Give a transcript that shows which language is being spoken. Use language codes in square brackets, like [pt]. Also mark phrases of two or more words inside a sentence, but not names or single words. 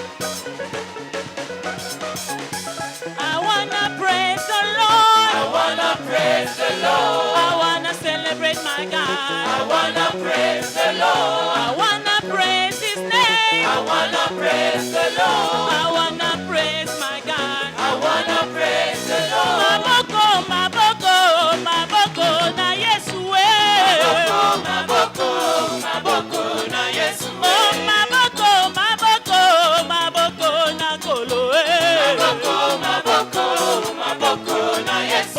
[en] I wanna praise the I Lord. wanna praise the Lord. I wanna celebrate my I God. wanna praise the Lord. I wanna praise His name. I wanna praise the Lord. I wanna praise my God. I wanna praise the Lord. [ln] Maboko, maboko, maboko na Yesu eh. Maboko, maboko na Yesu. Oh, maboko, maboko, maboko na Kolo eh. Maboko, maboko, maboko na Yesu.